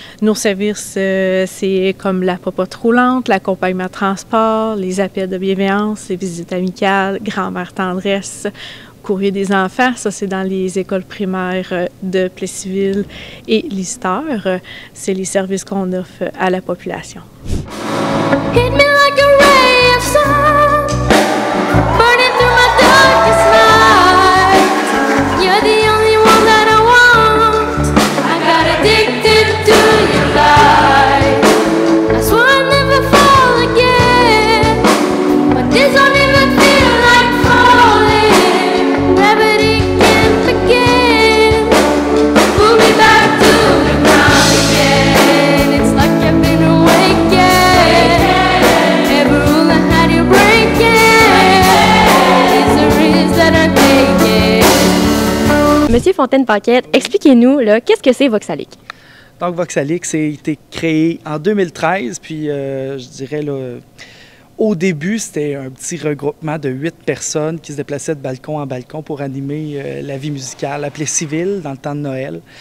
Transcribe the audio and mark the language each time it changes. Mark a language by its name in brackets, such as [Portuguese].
[French] Nos services, c'est comme la popote roulante, l'accompagnement de transport, les appels de bienveillance, les visites amicales, grand-mère tendresse, courrier des enfants. Ça, c'est dans les écoles primaires de Plessisville et Lister. C'est les services qu'on offre à la population. [English] Hit me like a ray of sun, burning through my darkest night. You're the only one that I want. I got addicted to your light. I swore I'd never fall again, but this don't even feel like falling. Gravity can't begin. Pull me back to the ground again. It's like I've been awakened. Every rule I had you breaking. Miseries that are taken. [French] Monsieur Fontaine-Paquette, expliquez-nous, là, qu'est-ce que c'est Voxalix? Donc, Voxalix a été créé en 2013, puis je dirais, là, au début, c'était un petit regroupement de 8 personnes qui se déplaçaient de balcon en balcon pour animer la vie musicale à Plessisville dans le temps de Noël.